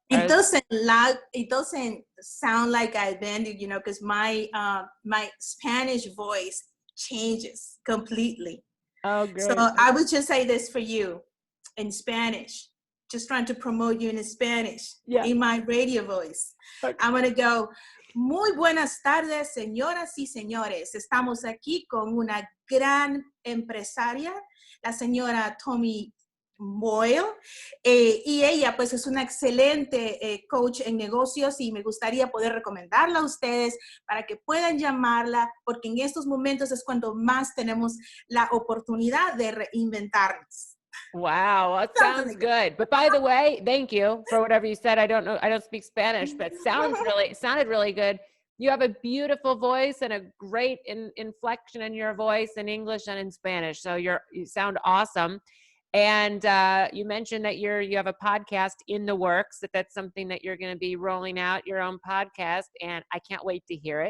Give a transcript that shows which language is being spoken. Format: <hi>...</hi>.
<en>It doesn't sound like I've been, you know, because my my Spanish voice changes completely. Oh, So great. I would just say this for you in Spanish, just trying to promote you in Spanish, Yeah. in my radio voice. Okay. I'm going to go,</en> <es>muy buenas tardes, señoras y señores. Estamos aquí con una gran empresaria, la señora Tommy Boyle, y ella pues es una excelente coach en negocios y me gustaría poder recomendarla a ustedes para que puedan llamarla, porque en estos momentos es cuando más tenemos la oportunidad de reinventarnos.</es> <en>Wow, that sounds good. But by the way, thank you for whatever you said. I don't know, I don't speak Spanish, but it sounded really good. You have a beautiful voice and a great inflection in your voice in English and in Spanish. So you sound awesome. And you mentioned that you have a podcast in the works, that's something that you're going to be rolling out, your own podcast, and I can't wait to hear it.</en>